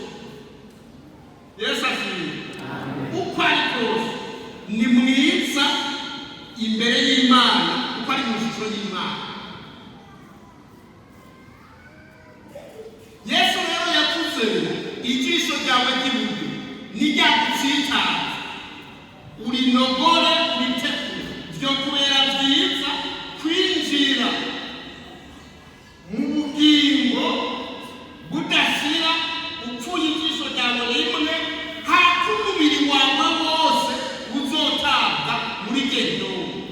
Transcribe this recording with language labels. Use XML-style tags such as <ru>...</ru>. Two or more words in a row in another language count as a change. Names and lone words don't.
<rn>Yesu ashimwe uko ari kose ni mwiza imbere y'Imana uko ari mu shusho y'Imana. Yesu rero yavuze ngo ijisho ryawe ry'iburyo niryagutsitaza urinogore uritekure vyo kubera vyiza kwinjira mu bugingo budashira upfuye ijisho ryawe rimwe hako umubiri wawe wose uzotabwa muri Gedomu</rn>